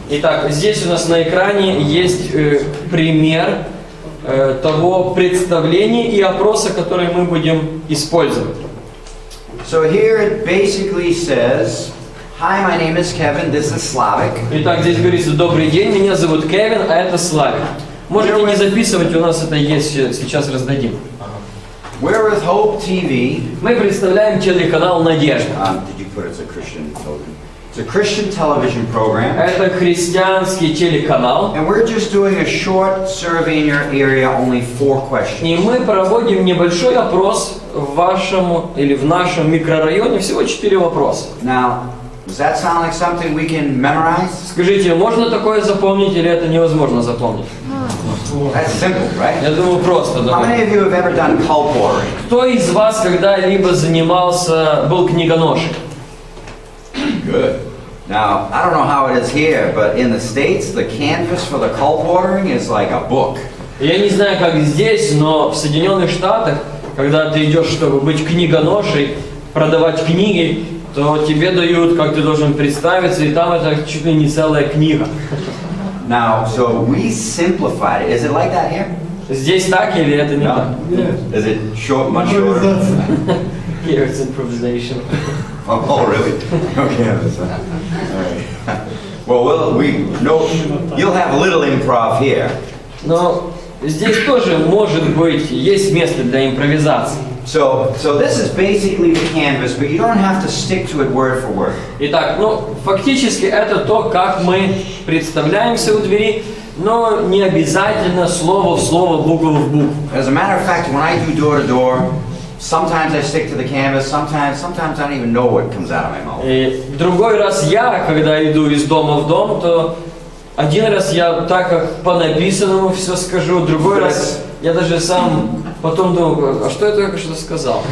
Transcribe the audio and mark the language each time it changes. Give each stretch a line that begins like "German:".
Russian: Итак, здесь у нас на экране есть пример того представления и опроса, который мы будем использовать.
English: So here it basically says, "Hi, my name is Kevin. This is Slavic."
Russian: Итак, здесь говорится: добрый день, меня зовут Кевин, а это Славик. Можете не записывать, у нас это есть, сейчас раздадим.
English: We're with Hope TV.
Russian: Мы представляем телеканал «Надежда».
English: Did you put it's a Christian television? It's a Christian television program.
Russian: Это христианский телеканал.
English: And we're just doing a short survey in your area, only 4 questions.
Russian: И мы проводим небольшой опрос в вашем или в нашем микрорайоне, всего 4 вопроса.
English: Now, does that sound like something we can memorize?
Russian: Скажите, можно такое запомнить или это невозможно запомнить?
English: That's simple, right?
Russian: Я думаю, просто.
English: How many of you have ever done cult watering?
Russian: Кто из вас когда-либо был книгоношей?
English: Good. Now, I don't know how it is here, but in the States, the canvas for the cult watering is like a book.
Russian: Я не знаю, как здесь, но в Соединенных Штатах, когда ты идешь, чтобы быть книгоношей, продавать книги, то тебе дают, как ты должен представиться, и там это чуть ли не целая книга.
English: Now, so we simplified it. Is it like that here?
Russian: Здесь так или это не так?
English: Is it short, much shorter? Here it's improvisation. Oh, really? Okay, that's fine. All right. Well, you'll have a little improv here.
Russian: Но здесь тоже может быть, есть место для импровизации.
English: So this is basically the canvas, but you don't have to stick to it word for word.
Russian: Итак, фактически это то, как мы представляемся у двери, но не обязательно слово в слово, букву в букву.
English: As a matter of fact, when I do door to door, sometimes I stick to the canvas, sometimes I don't even know what comes out of my mouth.
Russian: И другой раз я, когда иду из дома в дом, то один раз я так как по написанному все скажу, другой раз я даже сам потом думаю, а что я только что сказал?